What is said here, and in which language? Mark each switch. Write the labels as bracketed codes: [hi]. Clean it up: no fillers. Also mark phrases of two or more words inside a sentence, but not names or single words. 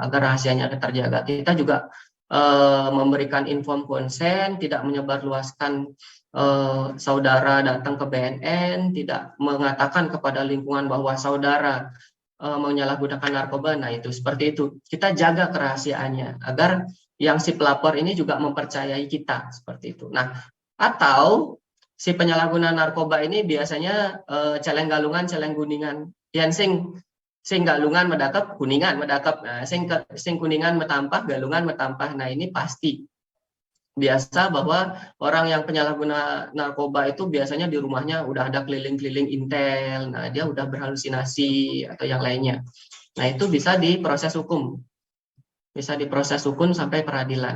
[id] Agar rahasianya terjaga, kita juga memberikan [en] inform konsen, [id] tidak menyebarluaskan saudara datang ke BNN, tidak mengatakan kepada lingkungan bahwa saudara menyalahgunakan narkoba. Nah, itu seperti itu. Kita jaga kerahasiaannya agar yang si pelapor ini juga mempercayai kita seperti itu. Nah, atau si penyalahguna narkoba ini biasanya [ban] celeng galungan, celeng kuningan. Yang sing galungan medakep, kuningan medakep. Nah, sing kuningan metampah, galungan metampah. [id] Nah, ini pasti biasa bahwa orang yang penyalahguna narkoba itu biasanya di rumahnya udah ada keliling-keliling intel. Nah, dia udah berhalusinasi atau yang lainnya. Nah, itu bisa diproses hukum. Bisa diproses hukum sampai peradilan.